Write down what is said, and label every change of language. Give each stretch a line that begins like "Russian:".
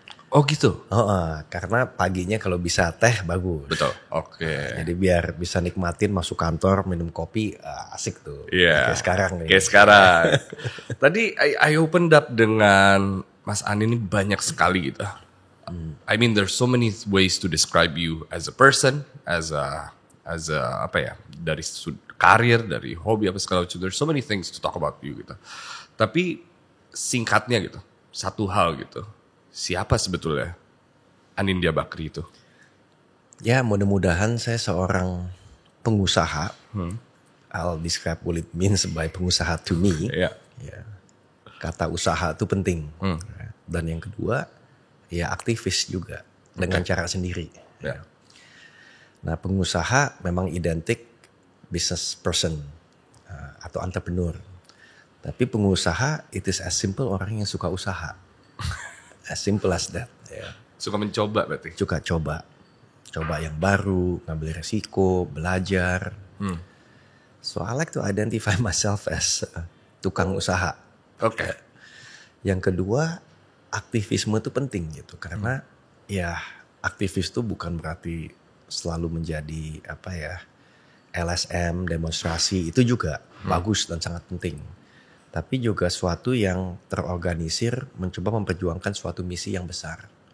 Indonesian: Oh gitu? Karena paginya kalau bisa teh bagus. Betul, oke. Jadi biar bisa nikmatin masuk kantor minum kopi asik tuh. Iya. Kayak sekarang nih. Kayak sekarang. Tadi
English: I opened up
Indonesian: dengan Mas Ani ini banyak sekali gitu.
English: I mean there's so many ways to describe you as a person, as a
Indonesian: apa ya, dari karir, dari hobi apa segala macam.
English: There's so many things to talk about you
Indonesian: gitu. Tapi singkatnya gitu, satu hal gitu. Siapa sebetulnya Anindya Bakri itu? Ya mudah-mudahan saya seorang pengusaha.
English: I'll describe what it means by pengusaha to me. Yeah.
Indonesian: Ya. Kata usaha itu penting. Dan yang kedua, ya aktivis juga dengan cara sendiri.
English: Yeah.
Indonesian: Nah pengusaha memang identik business person atau entrepreneur. Tapi pengusaha
English: it is as simple
Indonesian: orang yang suka usaha.
English: As simple as that. Yeah.
Indonesian: Suka mencoba berarti? Suka coba yang baru, ngambil resiko, belajar.
English: So I like to identify myself as
Indonesian: tukang usaha. Oke. Yang kedua, aktivisme itu penting gitu. Karena ya aktivis itu bukan berarti selalu menjadi LSM, demonstrasi. Itu juga bagus dan sangat penting. Tapi juga suatu yang terorganisir mencoba memperjuangkan suatu misi yang besar.